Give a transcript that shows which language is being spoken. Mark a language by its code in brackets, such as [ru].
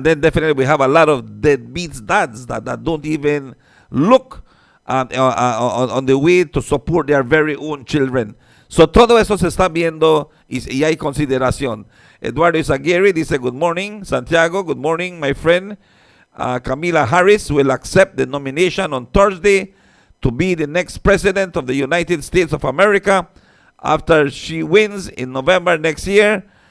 [en] And then definitely we have a lot of deadbeats dads that don't even look on the way to support their very own children. [es] So todo eso se está viendo y hay consideración. [en] Eduardo Izaguirre dice, good morning. Santiago, good morning, my friend. Kamala Harris will accept the nomination on Thursday to be the next president of the United States of America after she wins in November next year.